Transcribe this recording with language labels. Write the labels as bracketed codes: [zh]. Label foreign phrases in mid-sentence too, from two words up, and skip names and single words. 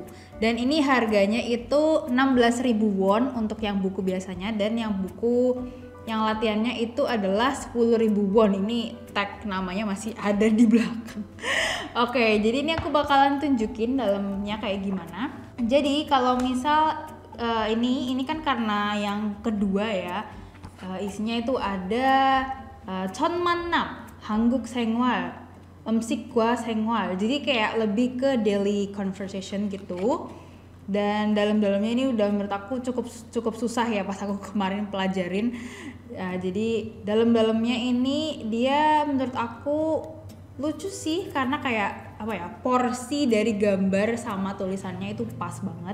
[id] Dan ini harganya itu 16.000 won untuk yang buku biasanya, dan yang buku yang latihannya itu adalah 10.000 won. Ini tag namanya masih ada di belakang. Oke, jadi ini aku bakalan tunjukin dalamnya kayak gimana. Jadi kalau misal ini kan karena yang kedua ya, isinya itu ada [ko] 천만남, 한국 생활, 음식과 생활. [id] Jadi kayak lebih ke [en] daily conversation [id] gitu. Dan dalam-dalamnya ini udah menurut aku cukup susah ya pas aku kemarin pelajarin. Jadi dalam-dalamnya ini dia menurut aku lucu sih, karena kayak apa ya, porsi dari gambar sama tulisannya itu pas banget.